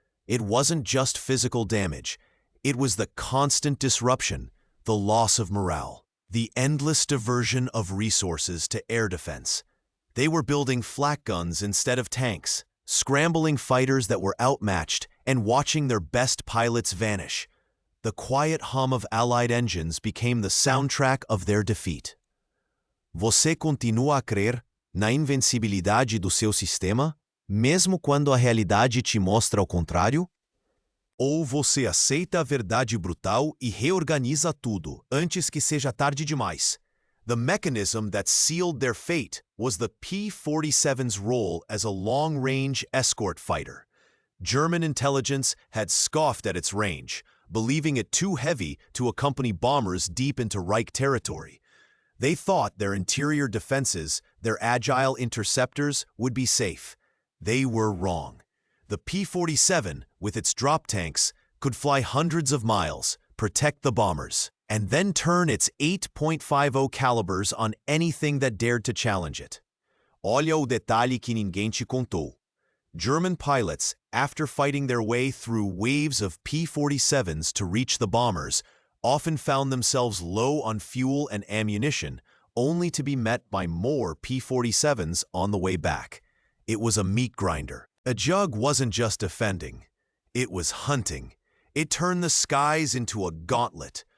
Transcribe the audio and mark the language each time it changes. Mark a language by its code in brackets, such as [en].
[en] It wasn't just physical damage. It was the constant disruption, the loss of morale, the endless diversion of resources to air defense. They were building flak guns instead of tanks, scrambling fighters that were outmatched, and watching their best pilots vanish. The quiet hum of Allied engines became the soundtrack of their defeat. [pt] Você continua a crer na invencibilidade do seu sistema, mesmo quando a realidade te mostra o contrário? Ou você aceita a verdade brutal e reorganiza tudo antes que seja tarde demais? [en] The mechanism that sealed their fate was the P-47's role as a long-range escort fighter. German intelligence had scoffed at its range, believing it too heavy to accompany bombers deep into Reich territory. They thought their interior defenses, their agile interceptors, would be safe. They were wrong. The P-47, with its drop tanks, could fly hundreds of miles, protect the bombers, and then turn its 8.50 calibers on anything that dared to challenge it. [pt] Olha o detalhe que ninguém te contou. [en] German pilots, after fighting their way through waves of P-47s to reach the bombers, often found themselves low on fuel and ammunition, only to be met by more P-47s on the way back. It was a meat grinder. A jug wasn't just defending. It was hunting. It turned the skies into a gauntlet,